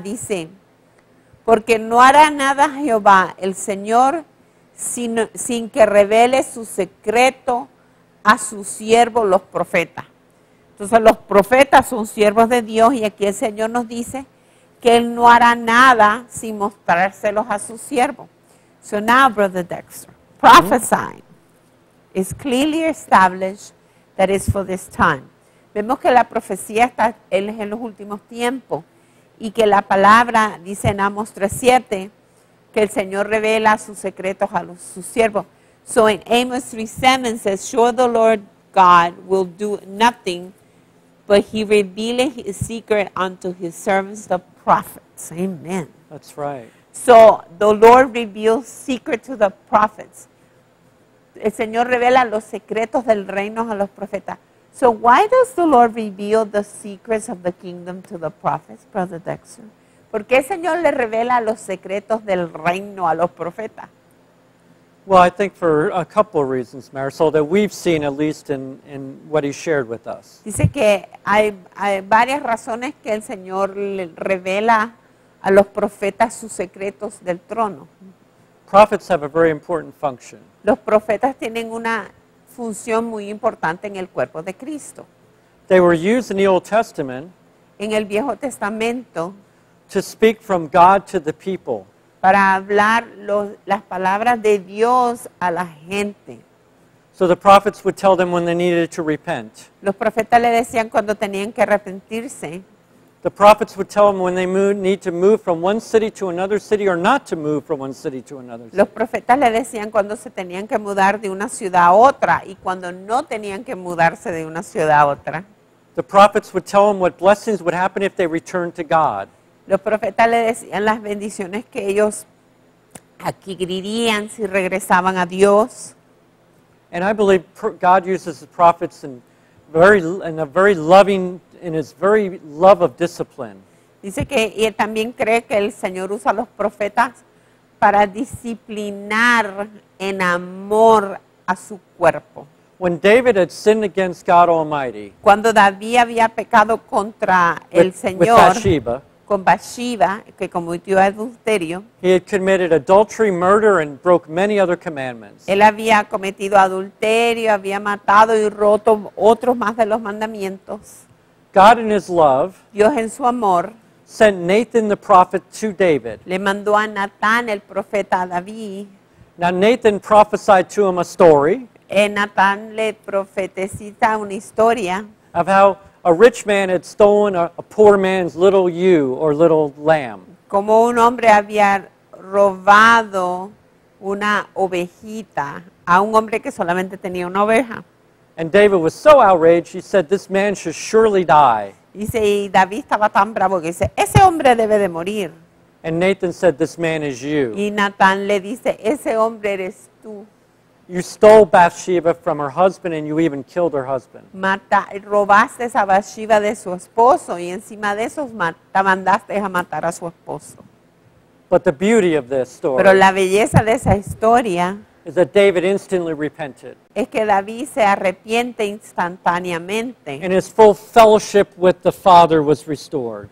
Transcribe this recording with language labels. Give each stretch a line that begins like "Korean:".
Spanish: Dice, porque no hará nada Jehová, el Señor, sin que revele su secreto a sus siervos, los profetas. Entonces, los profetas son siervos de Dios y aquí el Señor nos dice que Él no hará nada sin mostrárselos a sus siervos.
English: So now, Brother Dexter, prophesying is clearly established that is for this time.
Spanish: Vemos que la profecía está en los últimos tiempos y que la palabra dice en Amos 3:7 que el Señor revela sus secretos a sus siervos.
English: So in Amos 3:7 says, sure the Lord God will do nothing, but He revealeth His secret unto His servants the prophets. Amen. That's right. So the Lord reveals secret to the prophets.
Spanish: El Señor revela los secretos del reino a los profetas.
English: So why does the Lord reveal the secrets of the kingdom to the prophets, Brother Dexter?
Spanish: ¿Por qué el Señor le revela los secretos del reino a los profetas?
English: Well, I think for a couple of reasons, Marisol, that we've seen at least in what He shared with us.
Spanish: Dice que hay varias razones que el Señor le revela a los profetas sus secretos del trono.
English: Prophets have a very important function.
Spanish: Los profetas tienen una función muy importante en el cuerpo de Cristo.
English: They were used in the Old Testament
Spanish: En el Viejo Testamento,
English: to speak from God to the people.
Spanish: para hablar las palabras de Dios a la gente.
English: So the prophets would tell them when they needed to repent.
Spanish: Los profetas le decían cuando tenían que arrepentirse.
English: The prophets would tell them when they need to move from one city to another city or not to move from one city to another city.
Spanish: Los profetas le decían cuando se tenían que mudar de una ciudad a otra y cuando no tenían que mudarse de una ciudad a otra.
English: The prophets would tell them what blessings would happen if they returned to God.
Spanish: Los profetas le decían las bendiciones que ellos adquirirían si regresaban a Dios.
English: And I believe God uses the prophets in a very loving, in His very love of discipline.
Spanish: Dice que y él también cree que el Señor usa a los profetas para disciplinar en amor a su cuerpo.
English: When David had sinned against God Almighty
Spanish: Cuando David había pecado contra el
English: with
Spanish: Señor, Bathsheba, con Bathsheba, que cometió adulterio,
English: he had committed adultery, murder, and broke many other commandments.
Spanish: él había cometido adulterio, había matado y roto otros más de los mandamientos.
English: God in His love
Spanish: Dios en su amor
English: sent Nathan the prophet to David.
Spanish: le mandó a Natán, el profeta, a David.
English: Now Nathan prophesied to him a story
Spanish: Natán le profetiza una historia
English: of how a rich man had stolen a poor man's little ewe or little lamb.
Spanish: como un hombre había robado una ovejita a un hombre que solamente tenía una oveja.
English: And David was so outraged, he said, this man should surely die.
Spanish: Dice, y David estaba tan bravo que dice, ese hombre debe de morir.
English: And Nathan said, this man is you.
Spanish: Y Natán le dice, ese hombre eres tú.
English: You stole Bathsheba from her husband and you even killed her husband.
Spanish: Robaste a Bathsheba de su esposo y encima de eso mandaste a matar a su esposo.
English: But the beauty of this
Spanish: Pero
English: story
Spanish: la belleza de esa historia
English: is that David instantly repented.
Spanish: es que David se arrepiente instantáneamente
English: And his full fellowship with the Father was restored.